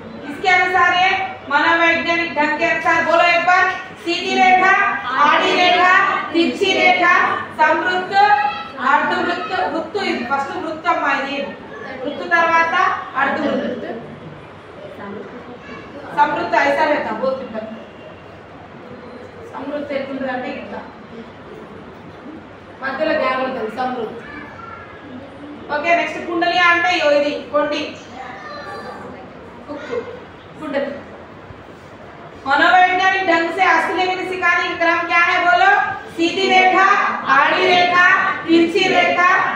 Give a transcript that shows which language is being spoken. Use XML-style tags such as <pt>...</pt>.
<hi>इसके अनुसार ये मनोवैज्ञानिक ढंग के अनुसार बोलो एक बार, सीधी रेखा, आड़ी रेखा, तिरछी रेखा, समृत्त, अर्धवृत्त। वृत्त फस्ट वृत्त अम्मा,</hi> <te>ఇది</te> <hi>वृत्त తర్వాత अर्धवृत्त। समृत्त ऐसा रहता बहुत दिक्कत।</hi> <te>समृत्त ఎట్లుంటదంటే ఇట్లా మధ్యలో గ్యాప్ ఉంటుంది సమృత్త। ఓకే నెక్స్ట్ కుండలి అంటే ఇది కొండి कुंडली।</te> <hi>मनोवैज्ञानिक ढंग से हस्तलेखनी सिखाने का क्रम क्या है बोलो, सीधी रेखा, आड़ी रेखा, तिरछी रेखा,</hi>